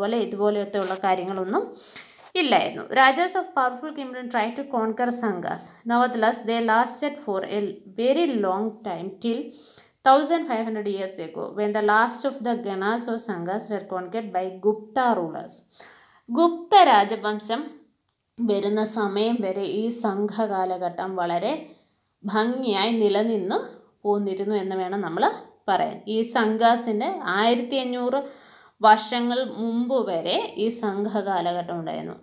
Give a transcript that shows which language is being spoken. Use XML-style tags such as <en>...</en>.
<ml>അതുപോലെ ഇതുപോലത്തെ ഉള്ള കാര്യങ്ങളൊന്നും ഇല്ലായിരുന്നു.</ml> <en>Rajas of powerful kingdom try to conquer Sanghas, nevertheless they lasted for a very long time till 1500 years ago, when the last of the Ganas or Sanghas were conquered by Gupta rulers.</en> <ml>Gupta രാജവംശം വരുന്ന സമയം വരെ ഈ സംഘകാലഘട്ടം വളരെ ഭംഗിയായി നിലനിന്ന് പോന്നിരുന്നു എന്ന് വേണം നമ്മൾ പറയാൻ. ഈ സംഘാസിൻ്റെ 1500 വർഷങ്ങൾ മുമ്പ് വരെ ഈ സംഘകാലഘട്ടം ഉണ്ടായിരുന്നു.</ml>